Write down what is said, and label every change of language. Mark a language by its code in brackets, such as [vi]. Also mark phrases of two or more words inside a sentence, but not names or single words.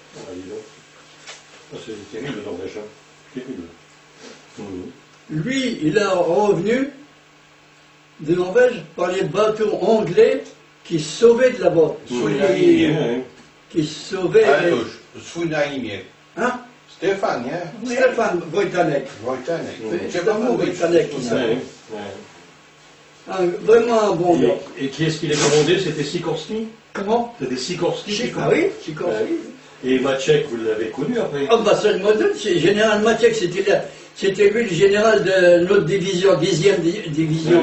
[fr] C'est terrible, le Norvège. Terrible. Lui, il est revenu de Norvège par les bateaux anglais qui sauvaient de là-bas. Qui sauvaient... Hein? Stefan, nie? Stefan Wojtanek. Wojtanek. C'est pas moi Wojtanek qui s'appelle. Vraiment un bon gars. Et qui est-ce qui les commandait? C'était Sikorski? Comment? C'était Sikorski. Ah oui, Sikorski. Et Maciek, vous l'avez connu après? Ah bah ça je me donne, c'est général Maciek, c'était lui le général de notre division, 10e division.